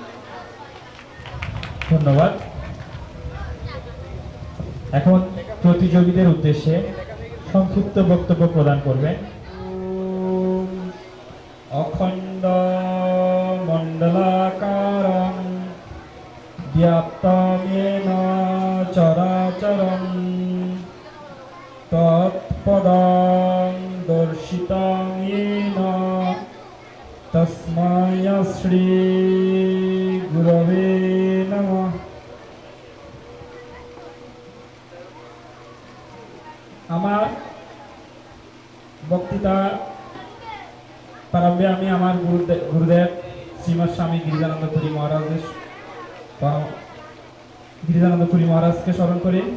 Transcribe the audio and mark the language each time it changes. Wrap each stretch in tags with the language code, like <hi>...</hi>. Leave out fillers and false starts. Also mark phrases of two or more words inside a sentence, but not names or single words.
<bn>ধন্যবাদ। এখন প্রতিযোগীদের উদ্দেশ্যে সংক্ষিপ্ত বক্তব্য প্রদান করবেন</bn> <sa>অখণ্ড মণ্ডলাকারং ব্যাপ্তং येन চরাচরং তৎপদং দর্শিতং येन তস্मै শ্রী গুরবে নমঃ।</sa> <bn>আমার বক্তৃতা প্রারম্ভে আমি আমার গুরুদেব শ্রীমৎ স্বামী গিরিজানন্দ পুরী মহারাজের গিরিজানন্দ পুরী মহারাজকে স্মরণ করি।</bn>